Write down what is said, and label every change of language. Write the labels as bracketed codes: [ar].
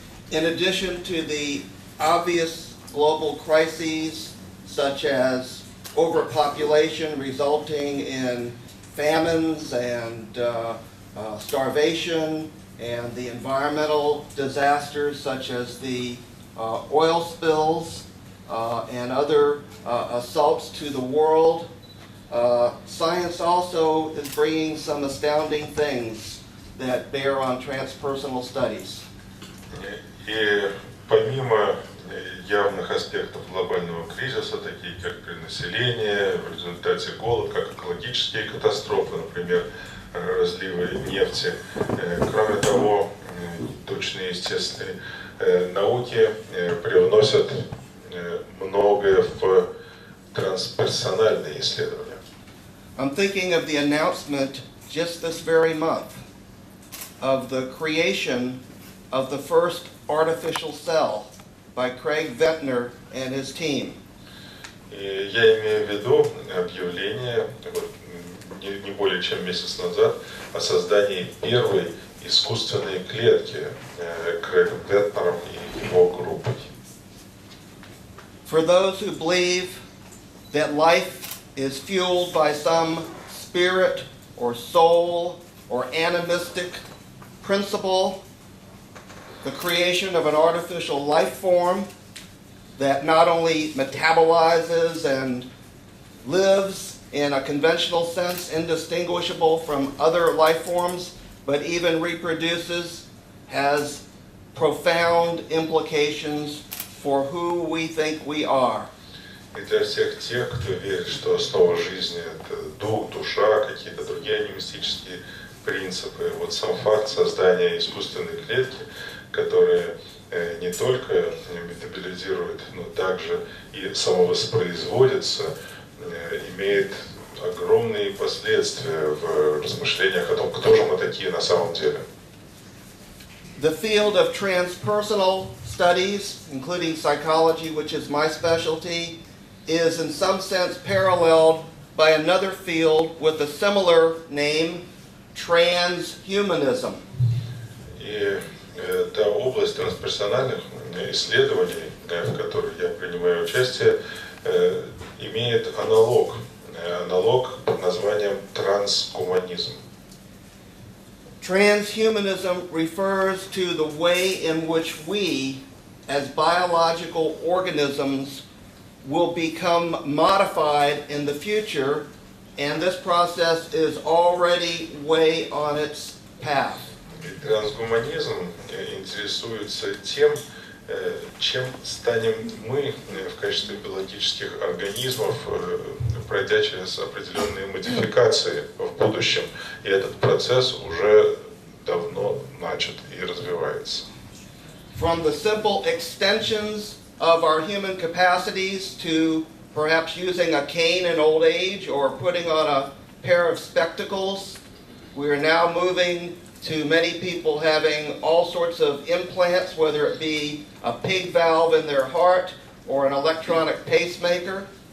[en] In addition to the obvious global crises, such as overpopulation resulting in famines and starvation, and the environmental disasters such as the oil spills and other assaults to the world, science also is bringing some astounding things that bear on transpersonal studies. [ru] И помимо явных аспектов глобального кризиса, такие как перенаселение, в результате голод, как экологические катастрофы, например, разливы нефти. Кроме того, точные естественные науки привносят многое в трансперсональные исследования. [en] I'm thinking of the announcement just this very month of the creation of the first artificial cell by Craig Ventnor and his team. [ru] И я имею в виду объявление не более чем месяц назад о создании первой искусственной клетки Крэгом Вентнером и его группой. [en] For those who believe that life is fueled by some spirit or soul or animistic principle, the creation of an artificial life form that not only metabolizes and lives in a conventional sense indistinguishable from other life forms, but even reproduces, has profound implications for who we think we are. [ru] И для всех тех, кто верит, что основа жизни – это дух, душа, какие-то другие анимистические принципы, вот сам факт создания искусственной клетки, которая не только метаболизирует, но также и самовоспроизводится, имеет огромные последствия в размышлениях о том, кто же мы такие на самом деле. [en] The field of transpersonal studies, including psychology, which is my specialty, is in some sense paralleled by another field with a similar name, transhumanism. [ru] И та область трансперсональных исследований, в которой я принимаю участие, имеет аналог под названием трансгуманизм. [en] Transhumanism refers to the way in which we, as biological organisms, will become modified in the future, and this process is already way on its path. [ru] Трансгуманизм интересуется тем, чем станем мы в качестве биологических организмов, пройдя через определенные модификации в будущем. И этот процесс уже давно начат и развивается. [en] From the simple extensions of our human capacities to perhaps using a cane in old age or putting on a pair of spectacles, we are now moving to many people having all sorts of implants, whether it be a pig valve in their heart or an electronic pacemaker.